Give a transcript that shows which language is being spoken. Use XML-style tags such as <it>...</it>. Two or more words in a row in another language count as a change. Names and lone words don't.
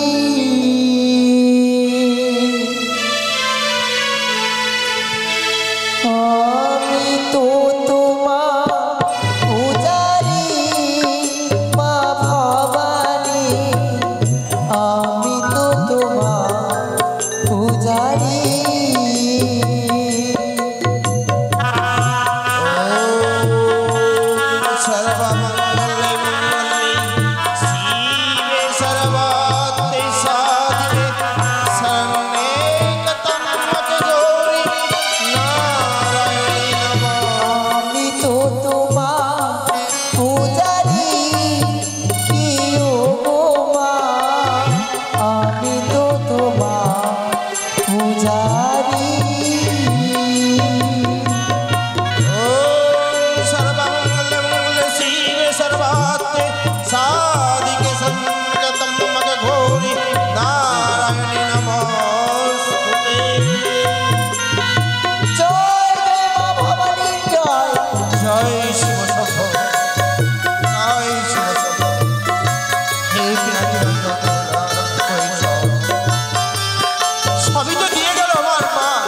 <bn>আমি তো তোমার পূজারি মা ভবানী, আমি তো তোমার পূজারি।</bn> <sa>सर्वमंगले मंगले शिवे सर्वार्थे साधिके शरण्ये त्र्यंबके गौरी नारायणी नमः।</sa> <bn>আমি তো তোমার পূজারি, কি গো মা আমি তো তোমার পূজারি।</bn> <sa>सर्वमंगले मंगले शिवे सर्वार्थे साधिके शरण्ये त्र्यंबके गौरी नारायणी नमोस्तुते।</sa> <bn>জয় জয় মা ভবানীর জয়। জয় শিব শম্ভ, জয় শিব শম্ভ। হে পিনাকি রঞ্জন কৈশোর, সবই তো দিয়ে গেল আমার মা।</bn>